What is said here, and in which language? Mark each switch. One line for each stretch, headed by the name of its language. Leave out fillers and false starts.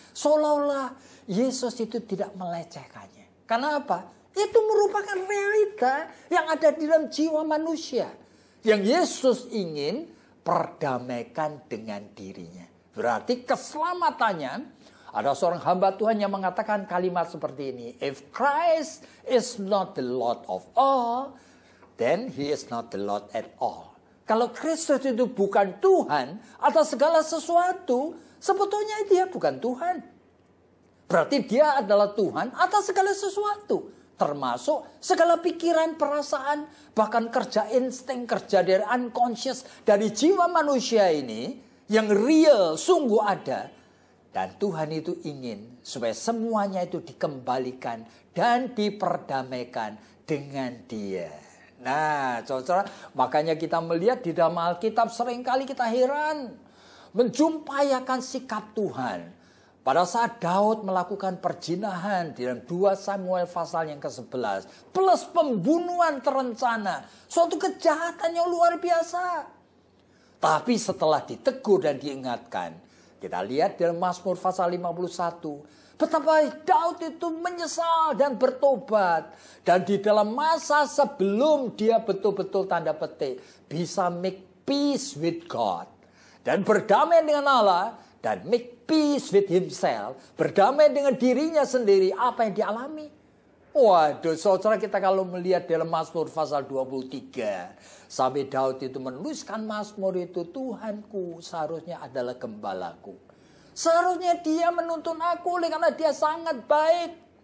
Indonesian: Seolah-olah Yesus itu tidak melecehkannya. Karena apa? Itu merupakan realita yang ada di dalam jiwa manusia. Yang Yesus ingin perdamaikan dengan dirinya. Berarti keselamatannya. Ada seorang hamba Tuhan yang mengatakan kalimat seperti ini.
English: If Christ is not the Lord of all, then he is not the Lord at all.
Indonesian: Kalau Kristus itu bukan Tuhan atas segala sesuatu, sebetulnya dia bukan Tuhan. Berarti dia adalah Tuhan atas segala sesuatu. Termasuk segala pikiran, perasaan, bahkan kerja insting, kerja dari unconscious, dari jiwa manusia ini, yang real, sungguh ada. Dan Tuhan itu ingin supaya semuanya itu dikembalikan dan diperdamaikan dengan dia. Nah, saudara, makanya kita melihat di dalam Alkitab seringkali kita heran. Menjumpai akan sikap Tuhan. Pada saat Daud melakukan perzinahan di dalam 2 Samuel pasal yang ke-11. Plus pembunuhan terencana. Suatu kejahatan yang luar biasa. Tapi setelah ditegur dan diingatkan. Kita lihat dalam Mazmur pasal 51. Betapa Daud itu menyesal dan bertobat. Dan di dalam masa sebelum dia betul-betul tanda petik. Bisa
English: make peace with God.
Indonesian: Dan berdamai dengan Allah.
English: Dan make peace with himself.
Indonesian: Berdamai dengan dirinya sendiri. Apa yang dialami. Waduh, saudara, kita kalau melihat dalam Mazmur pasal 23. Sampai Daud itu menuliskan Mazmur itu, Tuhanku seharusnya adalah gembalaku. Seharusnya dia menuntun aku oleh karena dia sangat baik.